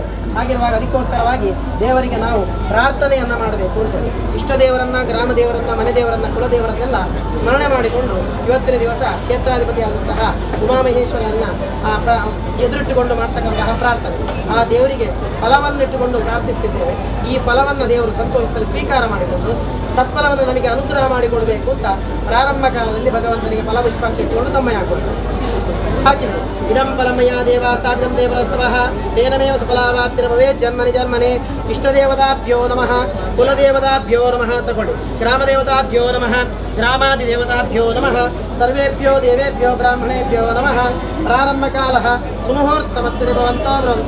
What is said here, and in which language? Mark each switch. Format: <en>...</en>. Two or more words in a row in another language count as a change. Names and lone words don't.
<kn>ಹಾಗಿರುವಾಗ ಅದಕ್ಕೋಸ್ಕರವಾಗಿ ದೇವರಿಗೆ ನಾವು ಪ್ರಾರ್ಥನೆಯನ್ನು ಮಾಡಬೇಕು ಅಂತೇಳಿ ಇಷ್ಟ ದೇವರನ್ನು, ಗ್ರಾಮ ದೇವರನ್ನು, ಮನೆ ದೇವರನ್ನು, ಕುಲದೇವರನ್ನೆಲ್ಲ ಸ್ಮರಣೆ ಮಾಡಿಕೊಂಡು ಇವತ್ತಿನ ದಿವಸ ಕ್ಷೇತ್ರಾಧಿಪತಿಯಾದಂತಹ ಉಮಾಮಹೇಶ್ವರನ್ನು ಎದುರಿಟ್ಟುಕೊಂಡು ಮಾಡ್ತಕ್ಕಂತಹ ಪ್ರಾರ್ಥನೆ. ಆ ದೇವರಿಗೆ ಫಲವನ್ನಿಟ್ಟುಕೊಂಡು ಪ್ರಾರ್ಥಿಸ್ತಿದ್ದೇವೆ. ಈ ಫಲವನ್ನು ದೇವರು ಸಂತೋಷದಲ್ಲಿ ಸ್ವೀಕಾರ ಮಾಡಿಕೊಂಡು ಸತ್ಫಲವನ್ನು ನಮಗೆ ಅನುಗ್ರಹ ಮಾಡಿಕೊಡಬೇಕು ಅಂತ ಪ್ರಾರಂಭ ಕಾಲದಲ್ಲಿ ಭಗವಂತನಿಗೆ ಫಲಪುಷ್ಪಾಂಶ ಇಟ್ಟುಕೊಂಡು ತಮ್ಮಯಾಗುವುದು ಹಾಕಿದ್ದು.</kn> <sa>ಇದಂ ಫಲಮಯ ದೇವ ಸ್ಥಾಪಿತಂ ದೇವರಸ್ತವಃ ತೇನಮೇವ ಸಫಲಾವಾಪ್ತಿರ್ಭವೇತ್ ಜನ್ಮನಿ ಜನ್ಮನೆ. ಇಷ್ಟದೇವತಾಭ್ಯೋ ನಮಃ, ಕುಲದೇವತಾಭ್ಯೋ ನಮಃ ತಗೊಳ್ಳಿ. ಗ್ರಾಮದೇವತಾಭ್ಯೋ ನಮಃ, ಗ್ರಾಮಾದಿದೇವತಾಭ್ಯೋ ನಮಃ, ಸರ್ವೇಭ್ಯೋ ದೇವೇಭ್ಯೋ ಬ್ರಾಹ್ಮಣೇಭ್ಯೋ ನಮಃ. ಪ್ರಾರಂಭಕಾಲಃ ಸುಮುಹೂರ್ತಮಸ್ತು ಭವಂತೋ ಭವಂತ.</sa>